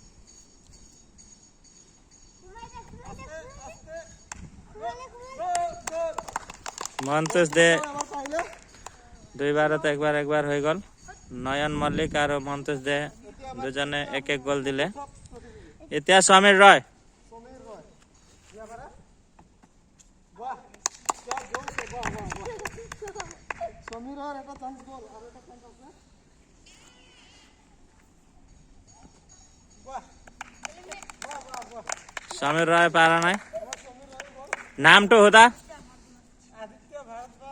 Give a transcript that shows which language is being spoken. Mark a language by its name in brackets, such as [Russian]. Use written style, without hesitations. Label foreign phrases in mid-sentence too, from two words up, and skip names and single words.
[Assamese] মন্টুস দে এবাৰ পাৰিলে। দুইবাৰত একবাৰ হৈ গ'ল। নয়ন মল্লিক আৰু মন্টুস দে দুজনে এক গ'ল দিলে। এতিয়া সমীৰ ৰয়। সমীৰ ৰয়। দিয়া পাৰা। বাহ, [Hindi] क्या जोर से वाह वाह वाह। [Assamese] সমীৰৰ এটা চান্স গ'ল আৰু এটা চান্স আছে। বাহ বাহ বাহ বাহ। সমীৰ ৰয় পাৰা নাই। নামটো সোধা। আদিত্য ভাৰদ্বাজ।